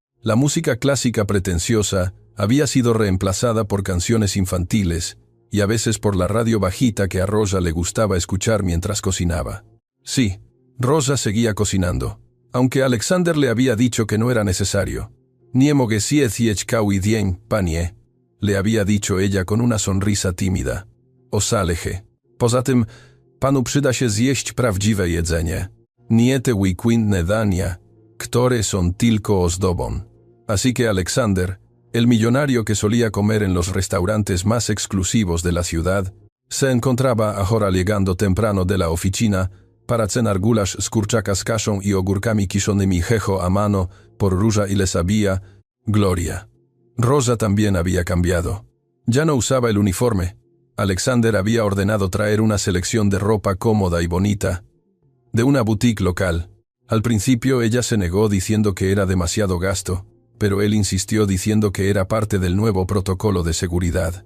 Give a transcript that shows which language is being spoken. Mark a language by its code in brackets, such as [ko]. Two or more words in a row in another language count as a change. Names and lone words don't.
[es] La música clásica pretenciosa Había sido reemplazada por canciones infantiles y a veces por la radio bajita que a Rosa le gustaba escuchar mientras cocinaba. Sí, Rosa seguía cocinando, aunque Alexander le había dicho que no era necesario. [pl] Nie mogę zjeść cały dzień, panie, [es] le había dicho ella con una sonrisa tímida. [pl] Osaleje. Poza tym, panu przyda się zjeść prawdziwe jedzenie. Nie te weekendne dania, które są tylko ozdobą. [es] Así que Alexander, el millonario que solía comer en los restaurantes más exclusivos de la ciudad, se encontraba ahora llegando temprano de la oficina para cenar [pl] gulasz z kurczaka z kaszą i ogórkami kiszonymi [es] jejo a mano por Róża y le sabía Gloria. Rosa también había cambiado. Ya no usaba el uniforme. Alexander había ordenado traer una selección de ropa cómoda y bonita de una boutique local. Al principio ella se negó diciendo que era demasiado gasto, pero él insistió diciendo que era parte del nuevo protocolo de seguridad.